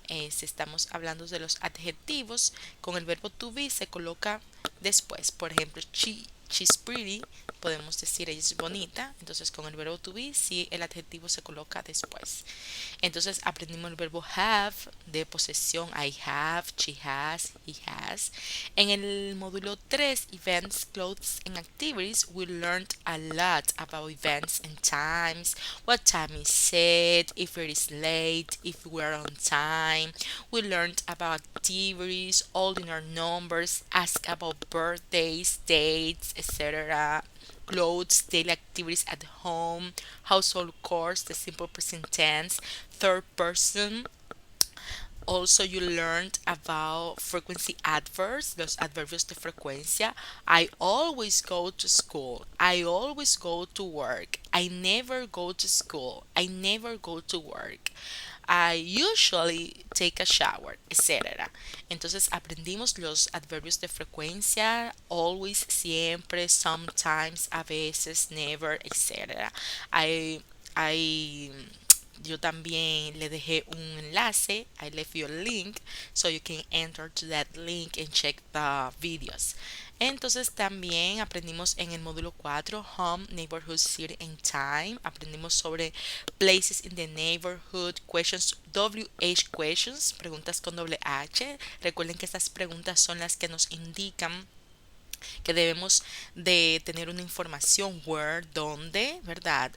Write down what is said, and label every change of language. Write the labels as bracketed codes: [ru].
[es] si estamos hablando de los adjetivos, con el verbo to be se coloca después. Por ejemplo, [en] she's pretty, [es] podemos decir ella es bonita. Entonces con el verbo to be, sí, el adjetivo se coloca después. Entonces aprendimos el verbo have de posesión. [en] I have, she has, he has. [es] En el módulo 3, [en] Events, Clothes and Activities, we learned a lot about events and times, what time is it, if it is late, if we're on time. We learned about activities, ordinary numbers, ask about birthdays, dates, etc. Clothes, daily activities at home, household chores, the simple present tense, third person. Also, you learned about frequency adverbs, [es] los adverbios de frecuencia. [en] I always go to school. I always go to work. I never go to school. I never go to work. I usually take a shower, etc. [es] Entonces aprendimos los adverbios de frecuencia, always, siempre, sometimes, a veces, never, etc. I, I yo también le dejé un enlace. [en] I left you a link so you can enter to that link and check the videos. [es] Entonces también aprendimos en el módulo 4 Home, Neighborhood, City and Time. Aprendimos sobre Places in the Neighborhood, Questions, WH Questions, preguntas con doble H. Recuerden que estas preguntas son las que nos indican que debemos de tener una información: where, dónde, ¿verdad?